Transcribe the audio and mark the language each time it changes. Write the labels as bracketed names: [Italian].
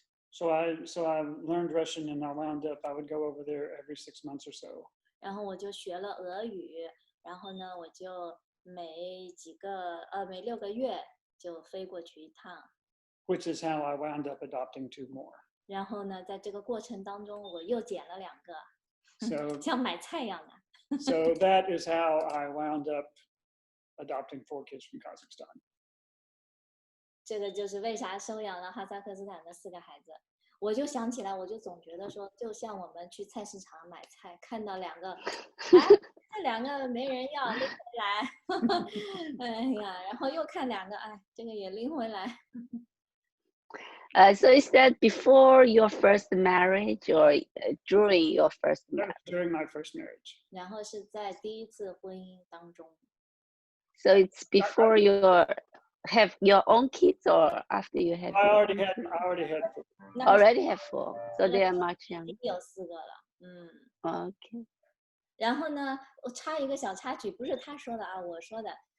[English] So I learned Russian, and I wound up I would go over there every 6 months or so. [Chinese] 然后我就学了俄语，然后呢，我就每6个月就飞过去一趟。 [English] Which is how I wound up adopting 2 more. [Chinese] 然后呢，在这个过程当中，我又捡了2个， [English] So [Chinese] 像买菜一样的。 [English] so that is how I wound up adopting 4 kids from Kazakhstan. [Chinese] 这个就是为啥收养了哈萨克斯坦的4个孩子。我就想起来，我就总觉得说，就像我们去菜市场买菜，看到2个，这2个没人要，拎回来。哎呀，然后又看2个，这个也拎回来。 [English] So is that before your first marriage or during your first marriage? During my first marriage. [Chinese] 然后是在第1次婚姻当中。 [English] So it's before you have your own kids or after you have? I already had 4. Already have 4, so they are much younger. [Chinese] 有4个了。 [English] Okay. [Chinese] 然后呢，我插一个小插曲，不是他说的啊，我说的。